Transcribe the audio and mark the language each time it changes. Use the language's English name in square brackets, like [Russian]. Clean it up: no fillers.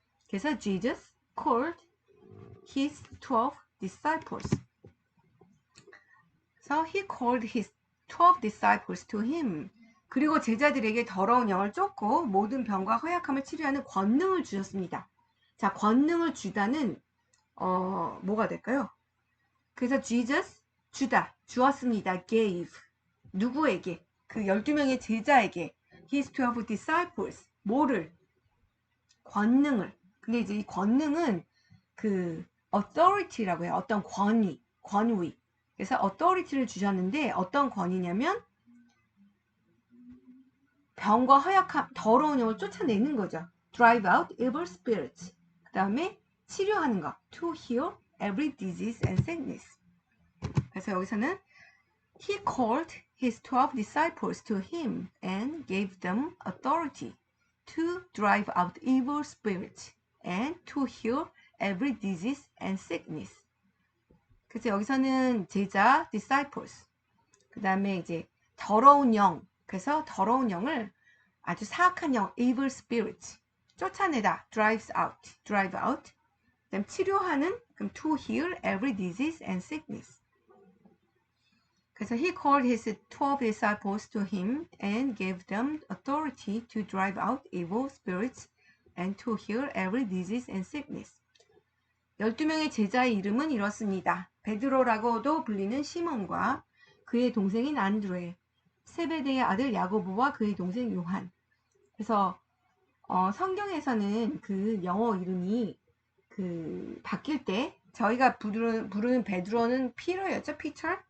[Korean] 그래서 [English] Jesus called his 12 disciples. So he called his 12 disciples to him. [Korean] 그리고 제자들에게 더러운 영을 쫓고 모든 병과 허약함을 치료하는 권능을 주셨습니다. 자, 권능을 주다는 뭐가 될까요? 그래서 Jesus 주었습니다. gave 누구에게? 그 12명의 제자에게 [English] his 12 disciples [Korean] 뭐를? 권능을. 근데 이제 이 권능은 authority라고 해요. 어떤 권위. 그래서 authority를 주셨는데 어떤 권위냐면 병과 허약함, 더러운 영을 쫓아내는 거죠. [English] drive out evil spirits. [Korean] 그 다음에 치료하는 거. [English] to heal every disease and sickness. [Korean] 그래서 여기서는 [English] he called his 12 disciples to him and gave them authority to drive out evil spirits and to heal every disease and sickness. [Korean] 그래서 여기서는 제자, disciples. 그 다음에 이제 더러운 영. 그래서 더러운 영을 아주 사악한 영, evil spirits. 쫓아내다, [English] drive out. [Korean] 그다음 치료하는, 그럼 [English] to heal every disease and sickness. 그래서 he called his 12 disciples to him and gave them authority to drive out evil spirits and to heal every disease and sickness. [Korean] 12명의 제자의 이름은 이렇습니다. 베드로라고도 불리는 시몬과 그의 동생인 안드레, 세베대의 아들 야고보와 그의 동생 요한. 그래서 성경에서는 그 영어 이름이 바뀔 때 저희가 부르는 베드로는 피터였죠, 피터.